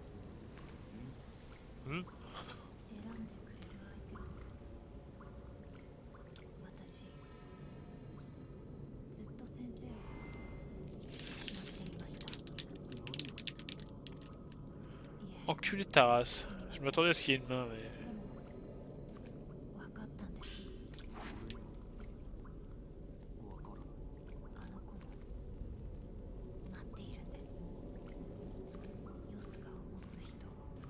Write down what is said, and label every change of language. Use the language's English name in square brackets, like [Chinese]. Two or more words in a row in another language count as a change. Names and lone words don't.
[Japanese] Hmm? 選んでくれる相手を。私、ずっと先生を待っていました。いえ、 [French] Enculé de ta race. Je m'attendais à ce qu'il y ait une main, mais... [Japanese] でも分かったんです。俺にはわからない。あの子も待っているんです。ヨスガを持つ人を。